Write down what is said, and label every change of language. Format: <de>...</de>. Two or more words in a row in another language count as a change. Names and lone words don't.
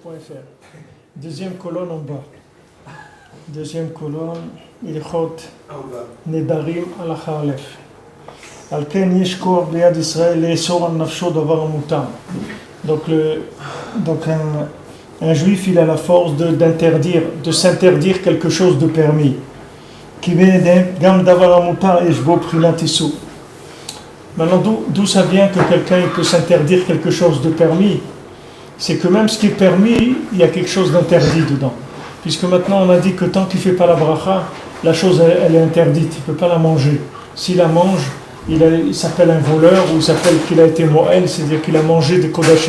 <fr>faire. Deuxième colonne en bas. Deuxième colonne,</fr> <he>הלכות נדרים הלכה אלף. על כן יש כח ביד ישראל לאסור על נפשו דבר מותר.</he> <fr>Donc un juif, il a la force d'interdire, de s'interdire quelque chose de permis.</fr> <he>כי בעצם גם דבר מותר יש בו פרינת איסור.</he> <fr>Maintenant, d'où ça vient que quelqu'un il peut s'interdire quelque chose de permis? C'est que même ce qui est permis, il y a quelque chose d'interdit dedans. Puisque maintenant on a dit que tant qu'il ne fait pas la bracha, la chose elle est interdite, il ne peut pas la manger. S'il la mange, il s'appelle un voleur ou il s'appelle qu'il a été mo'el, c'est-à-dire qu'il a mangé des kodashim.</fr>